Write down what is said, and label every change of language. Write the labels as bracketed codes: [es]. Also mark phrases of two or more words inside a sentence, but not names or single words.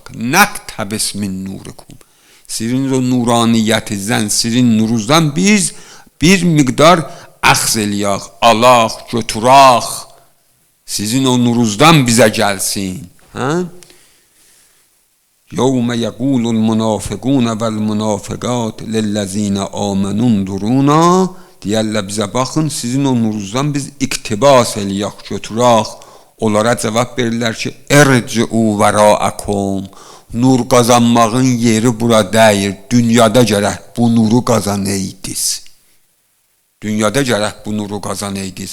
[ar] نقتبس من نوركم. [az] Sizin o nuraniyyətinizdən, sizin nuruzdan biz bir miqdar əxz eləyək, alaq, götürək. Sizin o nuruzdan bizə gəlsin. [ar] یوم یقول المنافقون والمنافقات للذین آمنوا انظرونا [az] deyərlər bizə baxın, sizin o nurunuzdan biz iqtibas eləyək, götürək. Onlara cavab verirlər ki, [ar] ارجعوا وراءكم. [az] Nur qazanmağın yeri bura deyil. Dünyada gərək bu nuru qazanaydınız. Dünyada gərək bu nuru qazanaydınız.